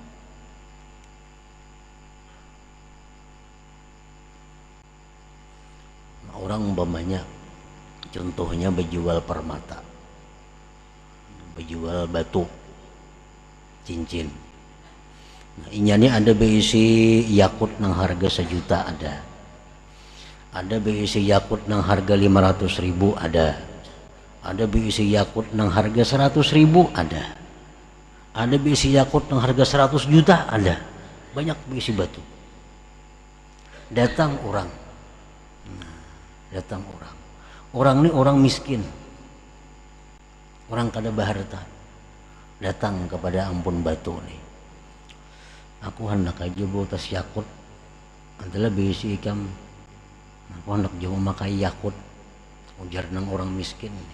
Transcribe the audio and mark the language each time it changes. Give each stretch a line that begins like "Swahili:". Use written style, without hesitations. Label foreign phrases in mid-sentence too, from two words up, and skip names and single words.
Banjar: Nah, orang umpamanya contohnya berjual permata, berjual batu, cincin. Nah, ini ada berisi yakut nang harga 1 juta ada berisi yakut nang harga 500.000 ada berisi yakut nang harga 100.000 ada berisi yakut nang harga 100 juta banyak berisi batu. Datang orang, orang ini orang miskin, orang kada berharta, datang kepada ampun batu nih, aku hendak aja bawa tas yakut adalah berisi ikam, aku hendak jauh memakai yakut, ujar nang orang miskin nih.